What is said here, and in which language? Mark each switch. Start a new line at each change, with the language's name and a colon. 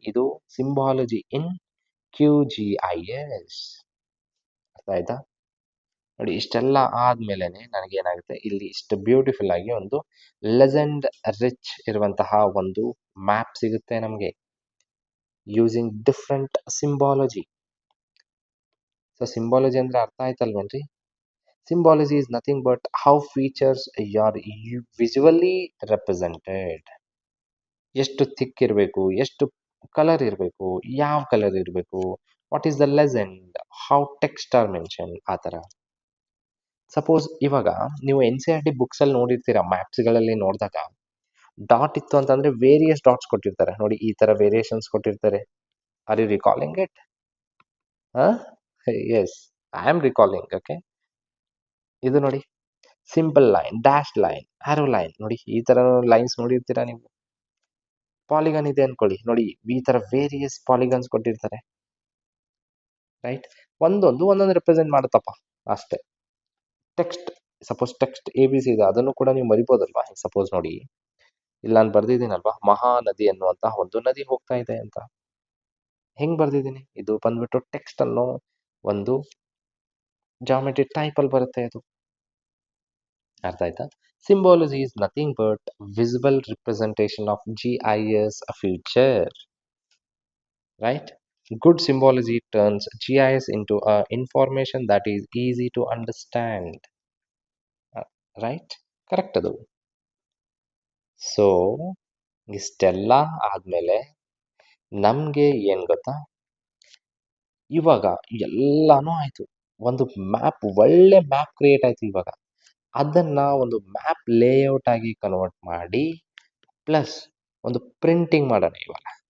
Kannada: ಇದು ಸಿಂಬಾಲಜಿ ಇನ್ QGIS. ಅರ್ಥ ಆಯ್ತಾ? ನೋಡಿ ಇಷ್ಟೆಲ್ಲ ಆದ್ಮೇಲೆನೆ ನನಗೇನಾಗುತ್ತೆ, ಇಲ್ಲಿ ಇಷ್ಟು ಬ್ಯೂಟಿಫುಲ್ ಆಗಿ ಒಂದು ಲೆಜೆಂಡ್ ರಿಚ್ ಇರುವಂತಹ ಒಂದು ಮ್ಯಾಪ್ ಸಿಗುತ್ತೆ ನಮಗೆ,
English: Using different symbology.
Kannada: ಸೊ ಸಿಂಬಾಲಜಿ ಅಂದ್ರೆ ಅರ್ಥ ಆಯ್ತಲ್ವೇನ್ರಿ?
English: Symbology is nothing but how features are visually represented.
Kannada: ಎಷ್ಟು ಥಿಕ್ ಇರಬೇಕು, ಎಷ್ಟು ಕಲರ್ ಇರಬೇಕು, ಯಾವ ಕಲರ್ ಇರಬೇಕು,
English: what is the legend, how text are mention,
Kannada: ಆ ಥರ. ಸಪೋಸ್ ಇವಾಗ ನೀವು NCERT ಬುಕ್ಸಲ್ಲಿ ನೋಡಿರ್ತೀರ, ಮ್ಯಾಪ್ಸ್ಗಳಲ್ಲಿ ನೋಡಿದಾಗ ಡಾಟ್ ಇತ್ತು ಅಂತಂದರೆ ವೇರಿಯಸ್ ಡಾಟ್ಸ್ ಕೊಟ್ಟಿರ್ತಾರೆ ನೋಡಿ, ಈ ಥರ ವೇರಿಯೇಷನ್ಸ್ ಕೊಟ್ಟಿರ್ತಾರೆ.
English: Are you recalling it? Yes, I am recalling.
Kannada: Okay, ಇದು ನೋಡಿ, ಸಿಂಪಲ್ ಲೈನ್, ಡ್ಯಾಶ್ ಲೈನ್, ಆರೋ ಲೈನ್, ನೋಡಿ ಈ ಥರ ಲೈನ್ಸ್ ನೋಡಿರ್ತೀರಾ ನೀವು. ಪಾಲಿಗನ್ ಇದೆ ಅನ್ಕೊಳ್ಳಿ, ನೋಡಿ ಈ ಥರ ವೇರಿಯಸ್ ಪಾಲಿಗನ್ಸ್ ಕೊಟ್ಟಿರ್ತಾರೆ, ರೈಟ್? ಒಂದೊಂದು ರೆಪ್ರೆಸೆಂಟ್ ಮಾಡುತ್ತಪ್ಪ ಅಷ್ಟೇ. ಟೆಕ್ಸ್ಟ್, ಸಪೋಸ್ ಟೆಕ್ಸ್ಟ್ ABC ಇದೆ, ಅದನ್ನು ಕೂಡ ನೀವು ಮರಿಬೋದಲ್ವಾ? ಸಪೋಸ್ ನೋಡಿ, ಇಲ್ಲಿ ನಾನು ಬರ್ದಿದ್ದೀನಲ್ವಾ, ಮಹಾನದಿ ಅನ್ನುವಂತಹ ಒಂದು ನದಿ ಹೋಗ್ತಾ ಇದೆ ಅಂತ. ಹೆಂಗ್ ಬರ್ದಿದ್ದೀನಿ? ಇದು ಬಂದ್ಬಿಟ್ಟು ಟೆಕ್ಸ್ಟ್ ಅನ್ನೋ ಒಂದು ಜಾಮೆಟ್ರಿ ಟೈಪ್ ಅಲ್ಲಿ ಬರುತ್ತೆ ಅದು. ಅರ್ಥ ಆಯ್ತಾ?
English: Symbology is nothing but visible representation of GIS feature, right? Good symbology turns GIS into a information that is easy to understand, right?
Kannada: Correct ಅದು. ಸೊ ಇಷ್ಟೆಲ್ಲ ಆದ್ಮೇಲೆ ನಮ್ಗೆ ಏನ್ ಗೊತ್ತಾ, ಇವಾಗ ಎಲ್ಲಾನು ಆಯ್ತು, ಒಂದು ಮ್ಯಾಪ್, ಒಳ್ಳೆ ಮ್ಯಾಪ್ ಕ್ರಿಯೇಟ್ ಆಯ್ತು. ಇವಾಗ ಅದನ್ನ ಒಂದು ಮ್ಯಾಪ್ ಲೇಔಟ್ ಆಗಿ ಕನ್ವರ್ಟ್ ಮಾಡಿ ಪ್ಲಸ್ ಒಂದು ಪ್ರಿಂಟಿಂಗ್ ಮಾಡೋಣ ಇವಾಗ.